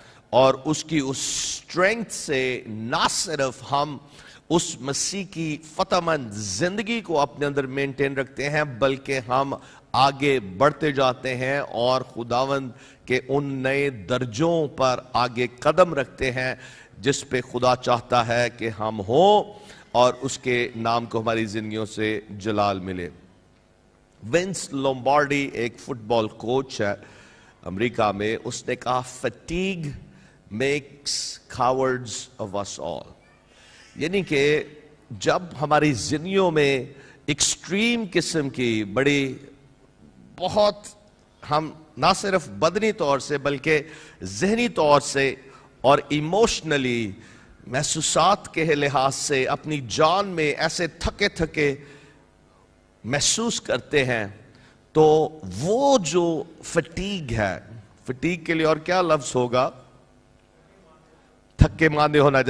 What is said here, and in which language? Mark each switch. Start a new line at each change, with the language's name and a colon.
Urdu: اور اس کی اس اسٹرینتھ سے نہ صرف ہم اس مسیح کی فتح مند زندگی کو اپنے اندر مینٹین رکھتے ہیں بلکہ ہم آگے بڑھتے جاتے ہیں اور خداوند کے ان نئے درجوں پر آگے قدم رکھتے ہیں جس پہ خدا چاہتا ہے کہ ہم ہوں اور اس کے نام کو ہماری زندگیوں سے جلال ملے. ونس لومبارڈی ایک فٹ بال کوچ ہے امریکہ میں. اس نے کہا
English: fatigue makes cowards of us all.
Urdu: یعنی کہ جب ہماری زندگیوں میں ایکسٹریم قسم کی بڑی بہت ہم نہ صرف بدنی طور سے بلکہ ذہنی طور سے اور ایموشنلی محسوسات کے لحاظ سے اپنی جان میں ایسے تھکے تھکے محسوس کرتے ہیں تو وہ جو فٹیگ ہے, فٹیگ کے لیے اور کیا لفظ ہوگا؟ تھکے ماندے ہونا.